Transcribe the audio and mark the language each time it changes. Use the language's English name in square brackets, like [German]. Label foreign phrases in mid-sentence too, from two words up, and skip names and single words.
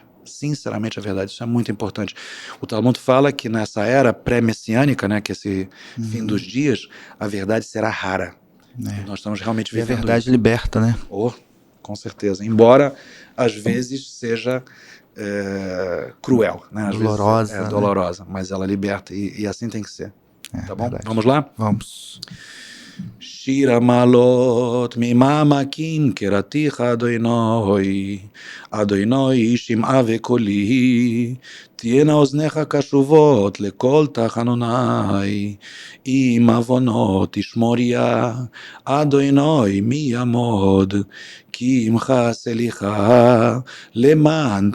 [Portuguese] Sinceramente a verdade, isso é muito importante. O Talmud fala que nessa era pré-messiânica, né, que esse fim dos dias, a verdade será rara. Nós estamos realmente vivendo. E a verdade isso. Liberta, né? Com certeza. Embora às vezes seja cruel, né? Às dolorosa, vezes dolorosa, mas ela liberta e assim tem que ser. Tá bom? Verdade. Vamos lá? Vamos. [Hebrew] שיר המעלות ממעמקים קראתיך אדוני, אדוני שמעה וקולי, תהיינה אוזניך קשובות לכל תחנוני, אם עוונות תשמוריה, אדוני מי יעמוד, כי עמך סליחה, למען